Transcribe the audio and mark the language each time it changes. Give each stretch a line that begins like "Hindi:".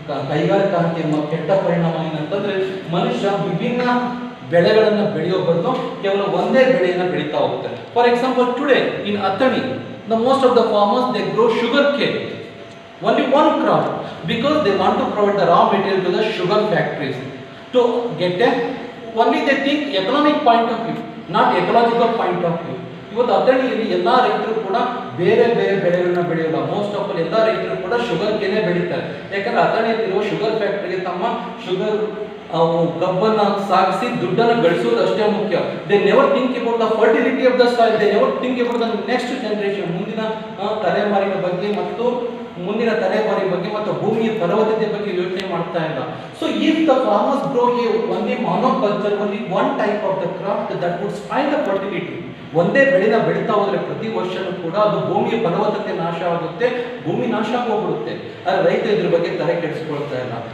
Kannada: ಕೈಗಾರಿಕಾ ಕ್ರಾಂತಿಯ ಕೆಟ್ಟ ಪರಿಣಾಮ ಏನಂತಂದ್ರೆ, ಮನುಷ್ಯ ವಿಭಿನ್ನ ಬೆಳೆಗಳನ್ನು ಬೆಳೆಯೋ ಬದಲು ಕೇವಲ ಒಂದೇ ಬೆಳೆಯನ್ನು ಬೆಳೀತಾ ಹೋಗ್ತಾರೆ.
English: For example, today in Athani, the most of the farmers they grow sugar cane, only one crop, because they want to provide the raw material to the sugar factories to get a, only they think economic point of view, not ecological point of view.
Kannada: ಇವತ್ತು ಅಥಣಿಯಲ್ಲಿ ಎಲ್ಲ ರೈತರು ಕೂಡ ಬೇರೆ ಬೇರೆ ಬೆಳೆಗಳನ್ನ ಬೆಳೆಯಲ್ಲ.
English: most of
Kannada: ಎಲ್ಲ ರೈತರು ಕೂಡ ಶುಗರ್ ಕೇನೆ ಬೆಳೀತಾರೆ. ಯಾಕಂದ್ರೆ ಅಥಣಿಯಲ್ಲಿರುವ ಶುಗರ್ ಫ್ಯಾಕ್ಟರಿಗೆ ತಮ್ಮ ಶುಗರ್ ಕಬ್ಬನ್ನ ಸಾಗಿಸಿ ದುಡ್ಡನ್ನು ಗಳಿಸೋದು ಅಷ್ಟೇ ಮುಖ್ಯ.
English: they never think about the fertility of the soil, they never think about the next generation,
Kannada: ಮುಂದಿನ ತಲೆಮಾರಿನ ಬಗ್ಗೆ ಮತ್ತು ಮುಂದಿನ ತಲೆಮಾರಿ ಬಗ್ಗೆ ಮತ್ತು ಭೂಮಿಯ ಫಲವತ್ತತೆ ಬಗ್ಗೆ ಯೋಚನೆ ಮಾಡ್ತಾ ಇಲ್ಲ.
English: So if the farmers grow a only monoculture, only one type of the crop, that would spoil the fertility.
Kannada: ಒಂದೇ ಬೆಳೆನ ಬೆಳೀತಾ ಹೋದ್ರೆ ಪ್ರತಿ ವರ್ಷನೂ ಕೂಡ ಅದು ಭೂಮಿಯ ಫಲವತ್ತತೆ ನಾಶ ಆಗುತ್ತೆ, ಭೂಮಿ ನಾಶ ಆಗೋಗ್ಬಿಡುತ್ತೆ. ಆದ್ರೆ ರೈತ ಇದ್ರ ಬಗ್ಗೆ ತಲೆ ಕೆಡಿಸ್ಕೊಳ್ತಾ ಇಲ್ಲ.